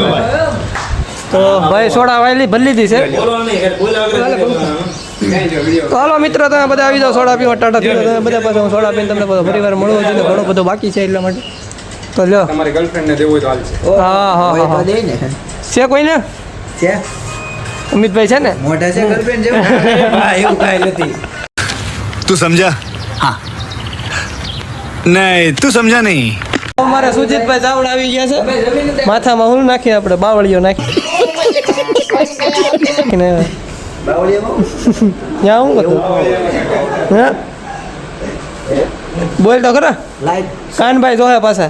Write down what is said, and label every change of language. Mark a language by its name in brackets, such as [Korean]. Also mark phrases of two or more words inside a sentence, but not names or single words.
[Gujarati] તો ભાઈ સોડા વાયલી ભરી લીધી છે તો હાલો મિત્રો તમે બધા આવી જાઓ સોડા પીવા ટાટા થયો તમે બધા પાસે હું સોડા પીને તમને બધો પરિવાર મળવો છે ઘણો બધો બાકી છે એટલા માટે તો લ્યો તમારી ગર્લફ્રેન્ડને દેવું હોય તો હાલશે હા હા હા હા દે ને છે કોઈને છે અમિતભાઈ છે ને મોઢા છે ગર્લફ્રેન્ડ જેવું એવું કાંઈ નથી [Hindi] तू समझा हाँ नहीं तू समझा नहीं [Gujarati] અમારા સુજીતભાઈ ચાવડા આવી ગયા છે માથામાં હું નાખીએ આપણે બાવળીઓ નાખી ત્યાં હું બધું હા બોલ તો ખરા લાઈક કાનભાઈ જોહે પાછા